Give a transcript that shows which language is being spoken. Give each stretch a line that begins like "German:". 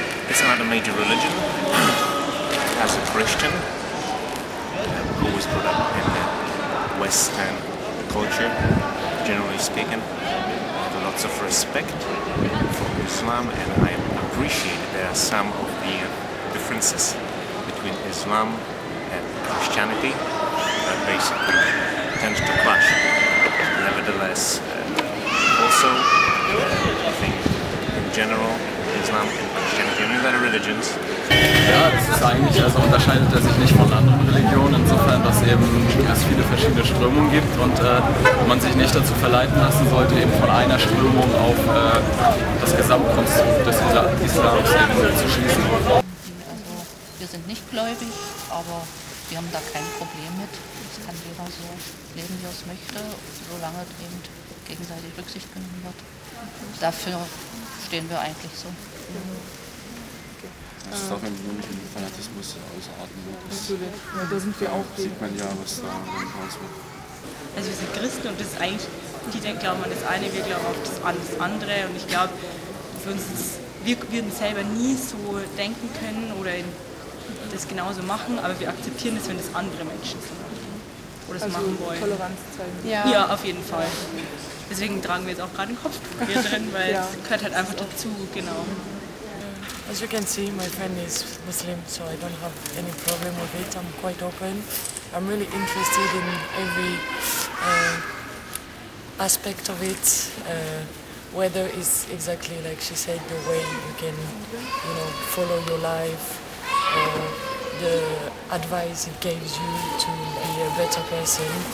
English: It's not a major religion. As a Christian, who was brought up in the Western culture, generally speaking, I have lots of respect for Islam, and I appreciate there are some of the differences between Islam and Christianity that basically tends to clash. Nevertheless, also, I think in general, Islam and Christianity and other religions.
German: Ja, das ist eigentlich, also unterscheidet er sich nicht von anderen Religionen, insofern, dass es viele verschiedene Strömungen gibt und man sich nicht dazu verleiten lassen sollte, eben von einer Strömung auf das Gesamtkonstrukt des Islams zu schließen. Also, wir sind nicht gläubig, aber wir haben da kein Problem mit. Es kann jeder so leben, wie er es möchte, solange eben gegenseitig Rücksicht genommen wird. Dafür stehen wir eigentlich so. Das ist auch wenn nicht in Fanatismus ausarten wird. Natürlich, ja, da sind wir auch. Sieht man ja, was da raus wird. Also wir sind Christen und das ist eigentlich, die glauben an das eine, wir glauben auf das andere, und ich glaube, für uns wir würden selber nie so denken können oder das genauso machen, aber wir akzeptieren es, wenn das andere Menschen so machen oder so machen wollen. Toleranz zeigen. Ja, auf jeden Fall. Deswegen tragen wir jetzt auch gerade ein Kopftuch hier drin, weil es gehört halt einfach dazu, genau.
English: As you can see, my friend is Muslim, so I don't have any problem with it. I'm quite open. I'm really interested in every aspect of it, whether it's exactly like she said, the way you can, follow your life, the advice it gives you to be a better person.